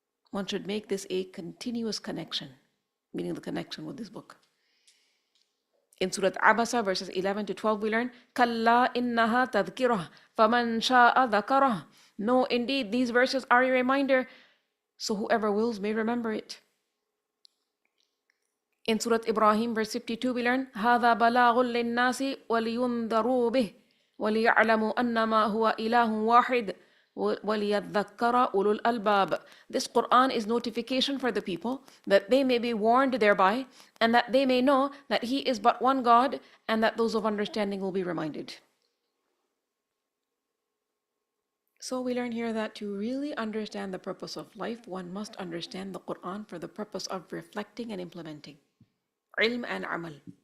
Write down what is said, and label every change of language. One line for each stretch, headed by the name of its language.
English: One should make this a continuous connection, meaning the connection with this book. In Surah Abasa, verses 11 to 12, we learn,
Arabic: Kalla innaha tadhkirah, faman sha'a dhakarah.
English: No, indeed, these verses are a reminder, so whoever wills may remember it. In Surah Ibrahim, verse 52, we learn,
Arabic: هَذَا بَلَاغٌ لِلنَّاسِ وَلِيُنذَرُوا بِهِ وَلِيَعْلَمُوا أَنَّمَا هُوَ إِلَهٌ وَاحِدٌ وَلِيَذَّكَّرَ أُولُو الْأَلْبَابِ.
English: This Qur'an is notification for the people, that they may be warned thereby, and that they may know that He is but one God, and that those of understanding will be reminded. So we learn here that to really understand the purpose of life, one must understand the Qur'an for the purpose of reflecting and implementing. Ilm and amal.